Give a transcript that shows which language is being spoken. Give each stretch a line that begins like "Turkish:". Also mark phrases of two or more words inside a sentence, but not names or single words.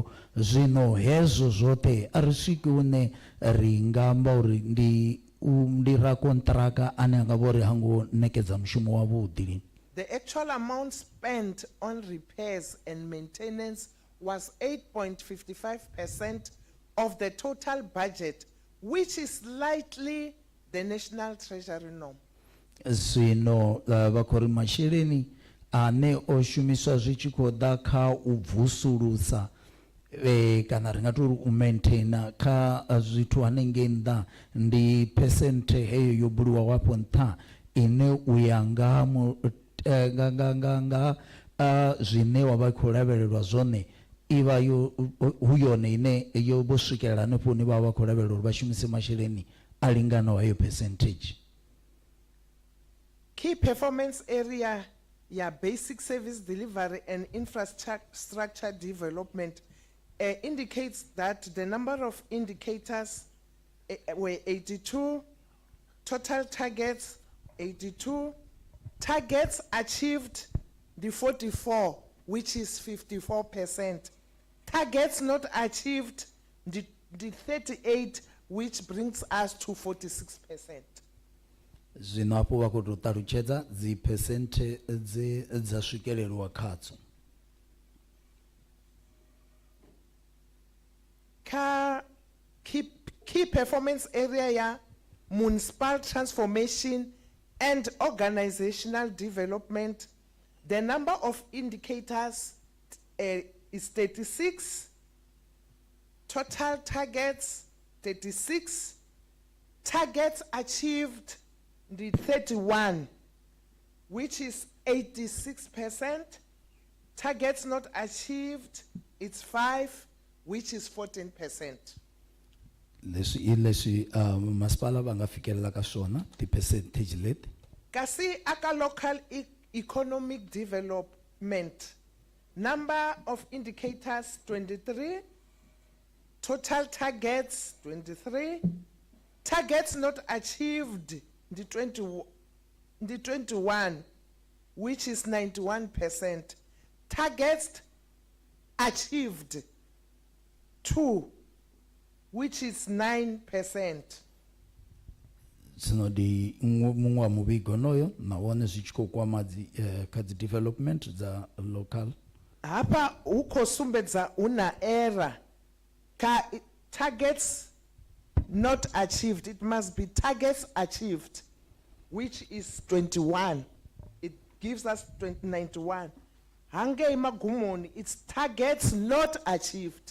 Venda: Zwino hezwo zwoṱhe a ri swiki hune ri nga amba uri ndi rakonṱiraka ane a nga vha uri ha ngo ṋekedza mushumo wavhuḓi.
English: The actual amount spent on repairs and maintenance was 8.55% of the total budget, which is slightly the National Treasury norm.
Venda: Zwino vha khou ri masheleni ane o shumiswa zwi tshi khou ḓa kha u vusulusa kana ri nga tori u maintaina kha zwithu hanengei nnḓa ndi phesenthe heyo yo buliwaho afho nṱha ine u ya nga zwine wa vha khou lavhelelwa zwone iva hu yone ine yo vho swikelela hanefho hune vha vha khou lavhelela uri vha shumise masheleni a linganaho heyo percentage.
English: Key performance area, basic service delivery and infrastructure development indicates that the number of indicators were 82, total targets 82, targets achieved the 44, which is 54%, targets not achieved the 38, which brings us to 46%.
Venda: Zwino hapo vha khou tou ṱalutshedza dzi phesenthe dza swikelelwa khadzo.
English: Key performance area municipal transformation and organizational development, the number of indicators is 36, total targets 36, targets achieved the 31, which is 86%, targets not achieved it's 5, which is 14%.
Tsonga: Leswi masipala va nga fikelela ka swona ti percentage leti. Kasi aka
English: local economic development, number of indicators 23, total targets 23, targets not achieved the 21, which is 91%, targets achieved 2, which is 9%.
Venda: Zwino ndi mungwe wa muvhigo noyo na wone zwi tshi khou kwama kha dzi development dza local.
Tsonga: Hapa uko sumbedza una error ka
English: targets not achieved. It must be targets achieved, which is 21. It gives us 91.
Tsonga: Hange imagumoni,
English: it's targets not achieved.